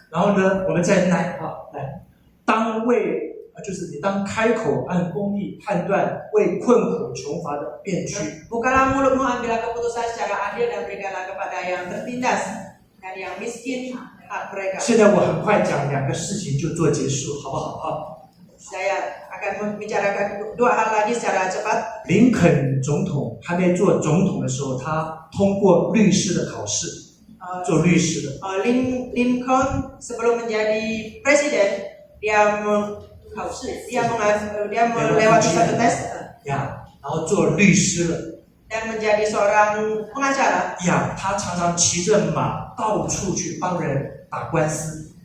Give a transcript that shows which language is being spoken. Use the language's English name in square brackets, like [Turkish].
[Chinese] 然后呢，我们再来当为就是你当开口按公义判断为困苦穷乏的辩屈。 [Indonesian] Bukalah mulutmu, ambillah keputusan secara adil dan berikanlah kepada yang tertindas dan yang miskin hak mereka. [Chinese] 现在我很快讲2个事情就做结束，好不好？ [Indonesian] Saya akan membicarakan 2 hal lagi secara cepat. [Chinese] 林肯总统还没做总统的时候，他通过律师的考试，做律师的。 [Indonesian] Lincoln sebelum menjadi presiden, dia melewati satu tes [Chinese] 呀，然后做律师了。 [Indonesian] dan menjadi seorang pengacara. [Chinese] 呀，他常常骑着马到处去帮人打官司。